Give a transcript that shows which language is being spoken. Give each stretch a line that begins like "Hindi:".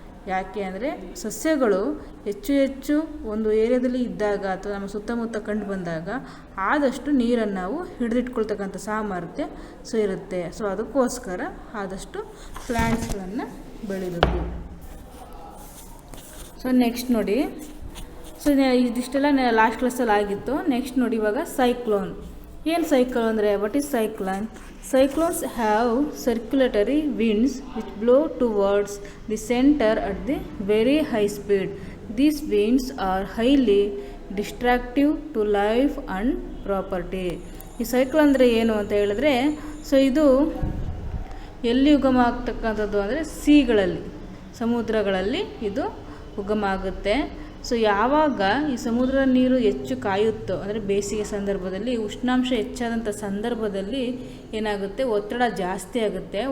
Kannada: ಯಾಕೆ ಅಂದರೆ ಸಸ್ಯಗಳು ಹೆಚ್ಚು ಒಂದು ಏರಿಯಾದಲ್ಲಿ ಇದ್ದಾಗ ಅಥವಾ ನಮ್ಮ ಸುತ್ತಮುತ್ತ ಕಂಡು ಬಂದಾಗ ಆದಷ್ಟು ನೀರನ್ನು ನಾವು ಹಿಡಿದಿಟ್ಕೊಳ್ತಕ್ಕಂಥ ಸಾಮರ್ಥ್ಯ ಸೊ ಇರುತ್ತೆ. ಸೊ ಅದಕ್ಕೋಸ್ಕರ ಆದಷ್ಟು ಪ್ಲ್ಯಾಂಟ್ಸ್ಗಳನ್ನು ಬೆಳಿಬೇಕು. ಸೊ ನೆಕ್ಸ್ಟ್ ನೋಡಿ, ಸೊ ಇದಿಷ್ಟೆಲ್ಲ ಲಾಸ್ಟ್ ಕ್ಲಾಸಲ್ಲಿ ಆಗಿತ್ತು. ನೆಕ್ಸ್ಟ್ ನೋಡಿ ಇವಾಗ ಸೈಕ್ಲೋನ್. ಏನು ಸೈಕ್ಲೋನ್ ಅಂದರೆ,
English: What is cyclone? Cyclones have circulatory winds which blow towards the center at the very high speed. These winds are highly destructive to life and property.
Kannada: ಈ cyclone ಅಂದರೆ ಏನು ಅಂತ ಹೇಳಿದ್ರೆ, ಸೊ ಇದು ಎಲ್ಲಿ ಉಗಮ ಆಗ್ತಕ್ಕಂಥದ್ದು ಅಂದರೆ ಸೀಗಳಲ್ಲಿ, ಸಮುದ್ರಗಳಲ್ಲಿ ಇದು ಉಗಮ ಆಗುತ್ತೆ. ಸೊ ಯಾವಾಗ ಈ ಸಮುದ್ರ ನೀರು ಹೆಚ್ಚು ಕಾಯುತ್ತೋ, ಅಂದರೆ ಬೇಸಿಗೆ ಸಂದರ್ಭದಲ್ಲಿ ಉಷ್ಣಾಂಶ ಹೆಚ್ಚಾದಂಥ ಸಂದರ್ಭದಲ್ಲಿ ಏನಾಗುತ್ತೆ, ಒತ್ತಡ ಜಾಸ್ತಿ ಆಗುತ್ತೆ.